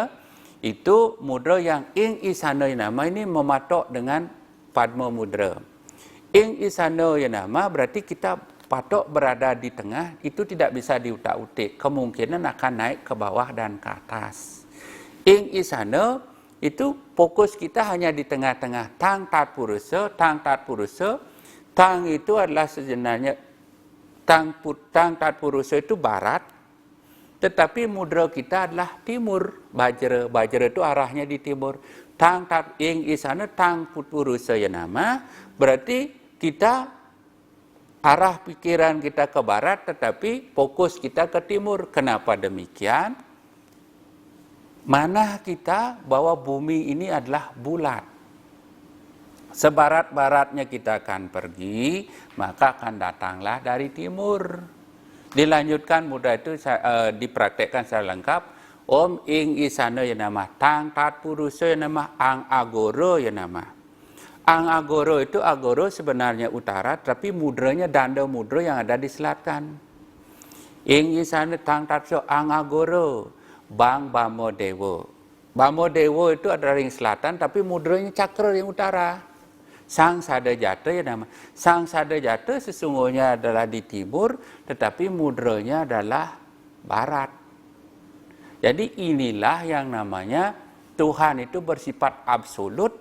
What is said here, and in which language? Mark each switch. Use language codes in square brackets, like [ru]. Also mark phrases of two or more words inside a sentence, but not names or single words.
[id] Itu mudra yang [sa] ing isana nama [id] ini mematok dengan Padma Mudra. [sa] Ing isana nama [id] berarti kita patok berada di tengah, itu tidak bisa diutak-utik. Kemungkinan akan naik ke bawah dan ke atas. [sa] Ing isana, [id] itu fokus kita hanya di tengah-tengah. [sa] Tang tat purusa, tang tat purusa. [id] Tang itu adalah sebenarnya, [sa] tang tat purusa [id] itu barat. Tetapi mudra kita adalah timur. Bajra itu arahnya di timur. [sa] Tang tat ing isana, tang purusa ya nama. [id] Berarti kita arah pikiran kita ke barat, tetapi fokus kita ke timur. Kenapa demikian? Mana kita bahwa bumi ini adalah bulat. Sebarat-baratnya kita akan pergi, maka akan datanglah dari timur. Dilanjutkan mudah itu dipraktekkan secara lengkap. [sa] Om ing isana ya nama, tang tat purusa ya nama, ang agoro ya nama. Ang agoro [id] itu, agoro sebenarnya utara, tapi mudranya danda mudra yang ada di selatan. [sa] Ing isana tang tatso ang agoro, bang bamo dewo. Bamo dewo [id] itu ada dari selatan, tapi mudranya cakra yang utara. [sa] Sang sada jata ya nama. Sang sada jata [id] sesungguhnya adalah di timur, tetapi mudranya adalah barat. Jadi inilah yang namanya Tuhan itu bersifat absolut.